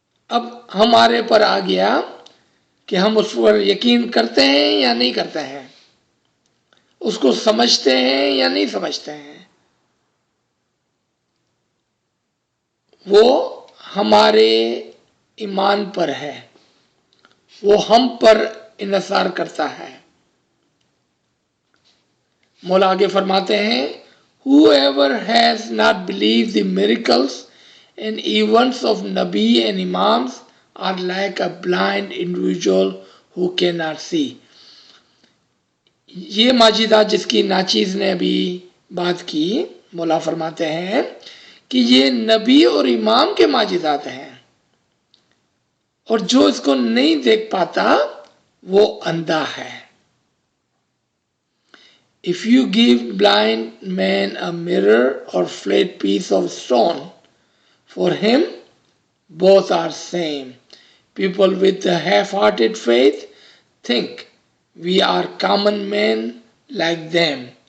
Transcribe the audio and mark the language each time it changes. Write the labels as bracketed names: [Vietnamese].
[Urdu] اب ہمارے پر آ گیا کہ ہم اس پر یقین کرتے ہیں یا نہیں کرتے ہیں، اس کو سمجھتے ہیں یا نہیں سمجھتے ہیں. وہ ہمارے ایمان پر ہے، وہ ہم پر انحصار کرتا ہے. مولا آگے فرماتے ہیں [English] whoever has not believed the miracles and events of Nabi and Imams are like a blind individual who cannot see. [Urdu] یہ ماجدات جس کی ناچیز نے ابھی بات کی، مولا فرماتے ہیں کہ یہ نبی اور امام کے ماجدات ہیں، اور جو اس کو نہیں دیکھ پاتا وہ اندھا ہے. [English] If you give blind man a mirror or flat piece of stone, for him both are same. People with a half-hearted faith think we are common men like them.